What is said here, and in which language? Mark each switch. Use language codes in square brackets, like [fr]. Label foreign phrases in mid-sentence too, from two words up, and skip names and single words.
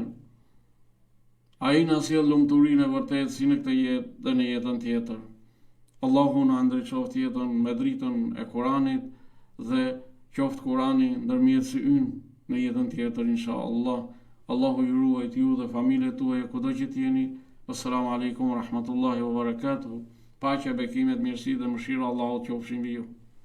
[sq] Ai na sjell lumturinë e vërtetë si në këtë jetë dhe në jetën tjetër. Allahu na ndriçoft jetën me dritën e Kuranit dhe qoftë Kurani ndërmjetësi ynë në jetën tjetër inshallah. Allahu ju ruajt ju dhe familjet tuaja kudo që jeni. [ar] السلام عليكم ورحمة الله وبركاته. [sq] Paqja, bekimet, mirësi dhe mëshira Allahut qofshin mbi ju.